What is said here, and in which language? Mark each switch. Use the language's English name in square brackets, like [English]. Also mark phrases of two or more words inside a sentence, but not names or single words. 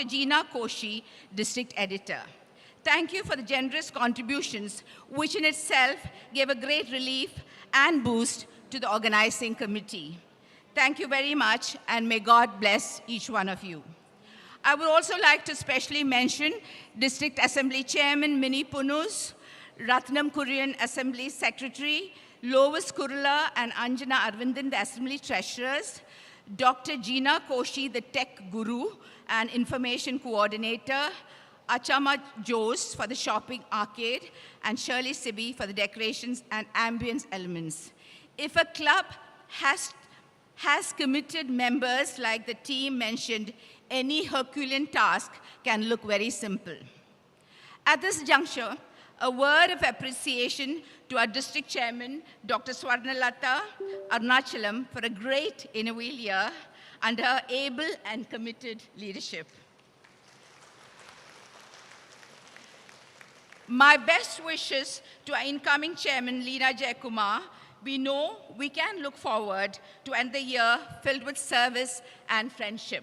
[English] Gina Koshi, District Editor. Thank you for the generous contributions, which in itself gave a great relief and boost to the organizing committee. Thank you very much, and may God bless each one of you. I would also like to specially mention District Assembly Chairman Mini Punus, Ratnam Kurian Assembly Secretary, Lois Kurula and Anjana Arvindan, the Assembly Treasurers, Dr. Gina Koshi, the Tech Guru and Information Coordinator, Achama Jose for the Shopping Arcade, and Shirley Sibi for the Decorations and Ambience Elements. If a club has committed members like the team mentioned, any Herculean task can look very simple. At this juncture, a word of appreciation to our district chairman, Dr. Swarnalatha Arunachalam, for a great Inaugural year under her able and committed leadership. My best wishes to our incoming chairman, Leena Jayakumar. We know we can look forward to end the year filled with service and friendship.